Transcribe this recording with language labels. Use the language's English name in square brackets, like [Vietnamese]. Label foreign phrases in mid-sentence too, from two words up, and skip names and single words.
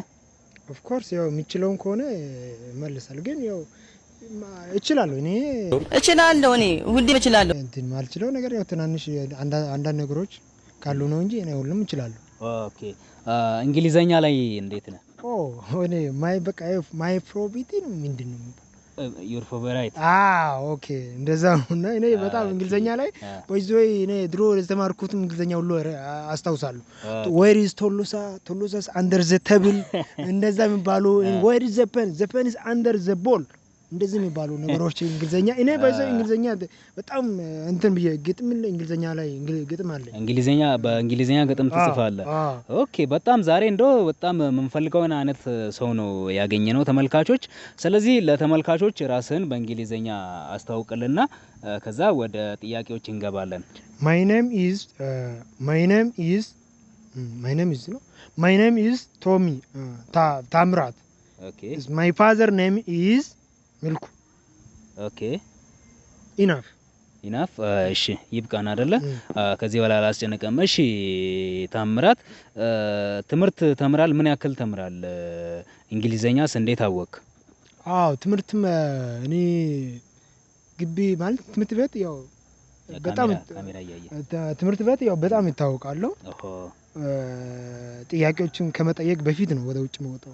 [English] of course [Amharic] ያው የሚችለውን ከሆነ መልሳል። ግን ያው እችላለሁ እኔ ሁሌ እችላለሁ። እንትን ማልችለው ነገር ያው ትናንሽ አንዳንድ ነገሮች ካሉ ነው እንጂ እኔ ሁሉም እችላለሁ። ኦኬ እንግሊዘኛ ላይ እንዴት ነህ? እኔ [English] my probity [Amharic] ነው ምንድነው? [English] your favorite [Amharic] ኦኬ እንደዛ ነውና እኔ በጣም እንግሊዘኛ ላይ ወይዘይ እኔ ድሮ ለተማርኩት እንግሊዘኛ ሁሉ አስታውሳለሁ። [English] where is ቶሎሳስ under the table [Amharic] እንደዛ የሚባሉ [English] where is the pen is under the ball [Amharic] እንደዚህ የሚባሉ ነገሮች እንግሊዘኛ እኔ እንግሊዘኛ በጣም እንትን ብዬ ግጥም እንግሊዘኛ ላይ ግጥም አለ። በእንግሊዘኛ ግጥም ትጽፋለህ? ኦኬ በጣም ዛሬ እንደው በጣም የምንፈልገውን አይነት ሰው ነው ያገኘነው ተመልካቾች። ስለዚህ ለተመልካቾች ራስህን በእንግሊዘኛ አስተዋውቅልና ከዛ ወደ ጥያቄዎች እንገባለን። [English] my name is Tommy ታምራት. Okay. My father name is ሚልኩ። [Amharic] ኦኬ ኢናፍ እሺ ይብቃን አይደለ? ከዚህ በኋላ አላስጨነቀም። እሺ ታምራት ትምህርት ተምራል? ምን ያክል ተምራል? እንግሊዘኛስ እንዴት አወቅ? ትምህርትም እኔ ግቢ ማለት ትምህርት ቤት ያው በጣም ትምህርት ቤት ያው በጣም ይታወቃል። ጥያቄዎችን ከመጠየቅ በፊት ነው ወደ ውጭ መውጣው።